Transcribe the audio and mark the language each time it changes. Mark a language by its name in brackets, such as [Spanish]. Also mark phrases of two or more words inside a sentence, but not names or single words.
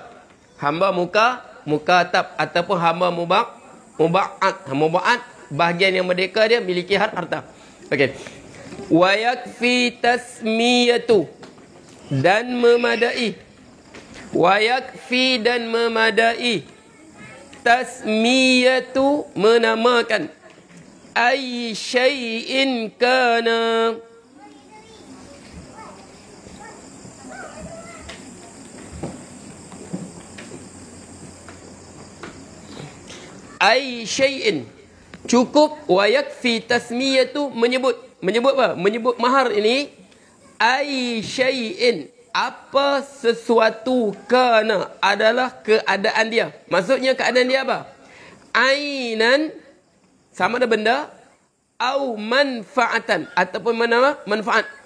[Malay] Hamba muka atap ataupun hamba mubaat bahagian yang merdeka dia miliki harta. Okey. [Arabic] ويكفي تسمية [Malay] dan memadai. [Arabic] ويكفي [Malay] dan memadai. Tasmiyatu menamakan. [Arabic] أي شيء كان. أي شيء. [Malay] Cukup [Arabic] ويكفي تسمية [Malay] menyebut apa? Menyebut mahar ini. [Arabic] أي شيء, [Malay] apa sesuatu kana adalah keadaan dia. Maksudnya keadaan dia apa? Ainan sama ada benda, au manfaatan ataupun mana manfaat.